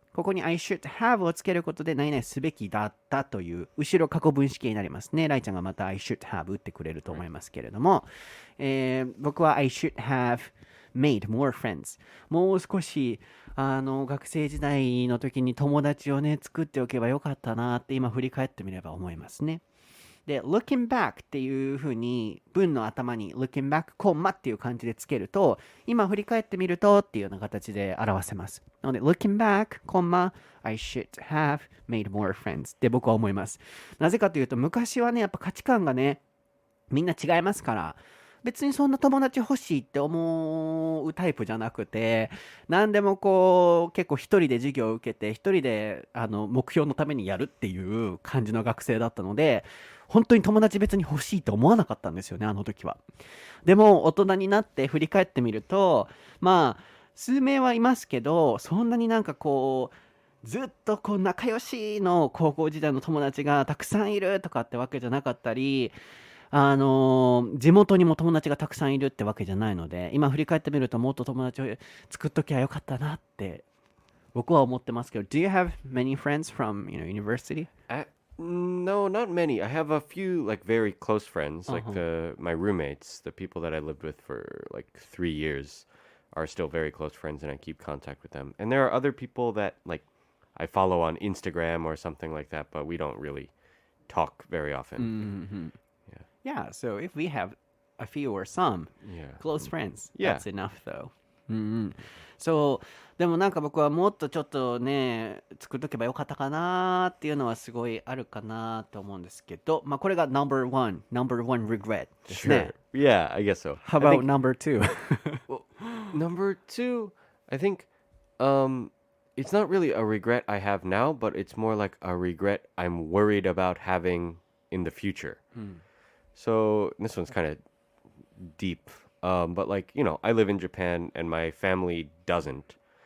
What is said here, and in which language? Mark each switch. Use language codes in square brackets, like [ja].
[ja] ここに I should have をつけることで何々すべきだったという後ろ過去分詞形になりますね。ライちゃんがまた I should have 打ってくれると思いますけれども、僕は I should have made more friends もう少し学生時代の時に友達をね作っておけばよかったなって今振り返ってみれば思いますね。で、looking back っていう風に文の頭に looking back コンマっていう感じでつけると、今振り返ってみるとっていうような形で表せます。なので looking back コンマ I should have made more friends って僕は思います。なぜかというと昔はねやっぱ価値観がねみんな違いますから、別にそんな友達欲しいって思うタイプじゃなくて、何でも結構一人で授業を受けて一人で目標のためにやるっていう感じの学生だったので、本当に友達別に欲しいと思わなかったんですよね、あの時は。でも大人になって振り返ってみると、数名はいますけど、そんなにずっと仲良しの高校時代の友達がたくさんいるとかってわけじゃなかったり、地元にも友達がたくさんいるってわけじゃないので、今振り返ってみるともっと友達を作っときゃよかったなって僕は思ってますけど。 Do you have many friends from university? [en] No, not many. I have a few like very close friends, like my roommates, the people that I lived with for like 3 years are still very close friends, and I keep contact with them. And there are other people that like I follow on Instagram or something like that, but we don't really talk very often. Yeah, so if we have a few or some close friends, that's enough though. [ja] そう、でも僕はもっとちょっとね作っとけばよかったかなっていうのはすごいあるかなと思うんですけど、これが number one regret ですね。 [en] Sure. Yeah, I guess so. How about number two? Well, number two, I think it's not really a regret I have now, but it's more like a regret I'm worried about having in the future. So this one's kind of deep, but I live in Japan and my family doesn't.